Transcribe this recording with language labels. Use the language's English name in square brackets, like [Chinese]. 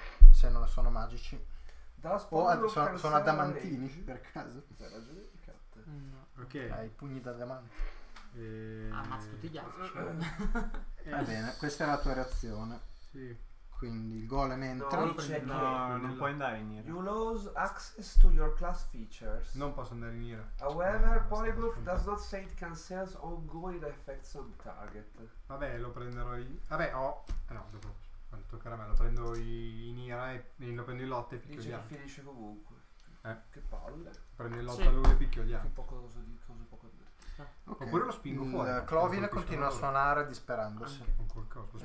[Italian] Se non sono magici. Sono adamantini per caso. No. Ok. Hai pugni da diamante. Ammazzo tutti gli altri. Va bene, questa è la tua reazione. Sì. Quindi il golem entra. Non puoi andare in ira. [English] You lose access to your class features. [Italian] Non posso andare in ira. [English] However, polyglot does not say it cancels all good effects on target. [Italian] Vabbè, lo prenderò io. Vabbè, ho. No, dopo. Quando toccherà me lo prendo in ira e lo prendo in lotta e picchio gli altri. Dice che finisce comunque. Che palle. Prendo in lotta lui e picchio gli altri. Un po' poco di okay. Oppure lo spingo fuori. Clovin continua a suonare disperandosi. Con qualcosa.